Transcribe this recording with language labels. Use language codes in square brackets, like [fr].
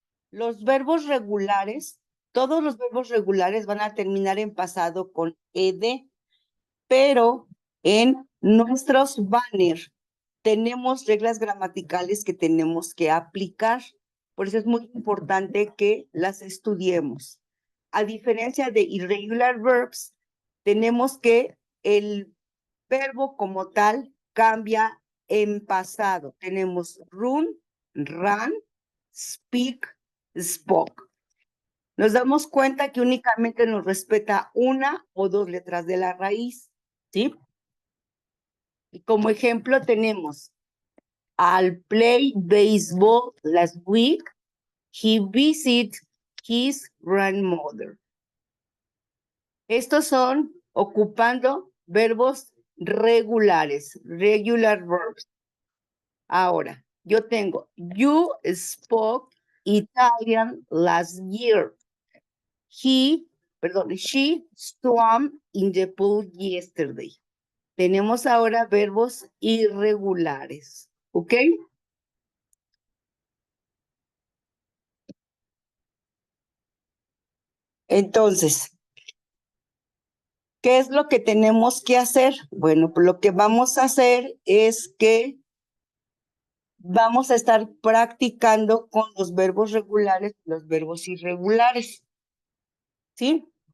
[es] Los verbos regulares, todos los verbos regulares van a terminar en pasado con ed, pero en nuestros banners tenemos reglas gramaticales que tenemos que aplicar. Por eso es muy importante que las estudiemos. A diferencia de irregular verbs, tenemos que el verbo como tal cambia en pasado. Tenemos run, ran, speak, spoke. Nos damos cuenta que únicamente nos respeta una o dos letras de la raíz, ¿sí? Y como ejemplo tenemos: [en] I'll play baseball last week. He visited his grandmother. [es] Estos son ocupando verbos regulares, regular verbs. Ahora, yo tengo: [en] you spoke Italian last year. She swam in the pool yesterday. [es] Tenemos ahora verbos irregulares, ¿ok? Entonces, ¿qué es lo que tenemos que hacer? Bueno, pues lo que vamos a hacer es que vamos a estar practicando con los verbos regulares y los verbos irregulares, ¿sí?